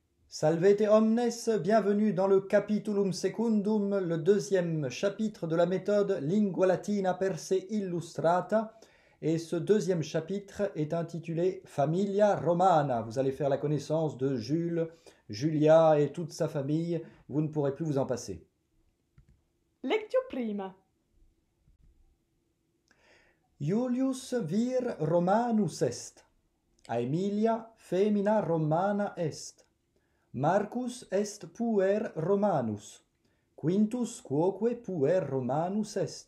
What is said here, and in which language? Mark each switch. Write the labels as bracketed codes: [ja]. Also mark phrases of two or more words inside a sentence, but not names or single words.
[la] Salvete omnes, [fr] bienvenue dans le [la] Capitulum Secundum, [fr] le deuxième chapitre de la méthode Lingua Latina per se illustrata. Et ce deuxième chapitre est intitulé Familia Romana. Vous allez faire la connaissance de Jules, Julia et toute sa famille. Vous ne pourrez plus vous en passer. [la] Lectio prima. Iulius vir Romanus est. Aemilia femina Romana est. Marcus est puer Romanus. Quintus quoque puer Romanus est.